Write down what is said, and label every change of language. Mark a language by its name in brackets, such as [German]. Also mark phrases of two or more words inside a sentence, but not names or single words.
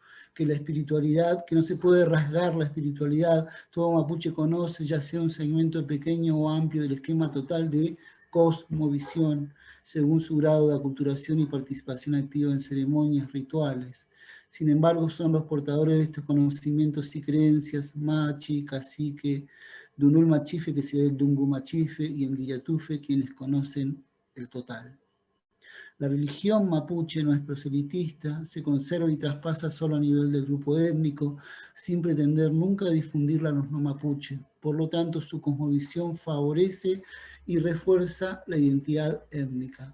[Spanish] Que la espiritualidad, que no se puede rasgar la espiritualidad, todo mapuche conoce, ya sea un segmento pequeño o amplio del esquema total de cosmovisión, según su grado de aculturación y participación activa en ceremonias, rituales. Sin embargo, son los portadores de estos conocimientos y creencias, [Mapuche] machi, cacique, dunul machife, [Spanish] que sea el [Mapuche] dungu machife, [Spanish] y en guillatufe, quienes conocen el total. La religión mapuche no es proselitista, se conserva y traspasa solo a nivel del grupo étnico, sin pretender nunca difundirla a los no mapuche. Por lo tanto, su cosmovisión favorece y refuerza la identidad étnica.